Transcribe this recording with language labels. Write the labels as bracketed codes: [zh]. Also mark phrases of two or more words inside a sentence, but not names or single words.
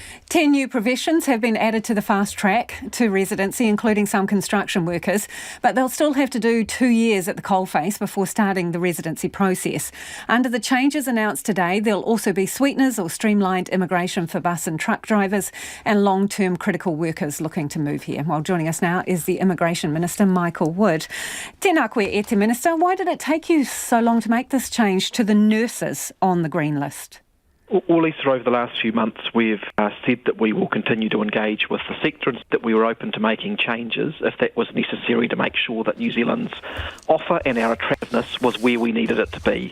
[en] 10 new professions have been added to the fast track to residency, including some construction workers, but they'll still have to do 2 years at the coalface before starting the residency process. Under the changes announced today, there'll also be sweeteners or streamlined immigration for bus and truck drivers and long-term critical workers looking to move here. Well, joining us now is the Immigration Minister, Michael Wood. [mi] Tēnā koe e te [en] Minister, why did it take you so long to make this change to the nurses on the green list? Well, Lisa, over the last few months, we've said that we will continue to engage with the sector and that we were open to making changes if that was necessary to make sure that New Zealand's offer and our attractiveness was where we needed it to be.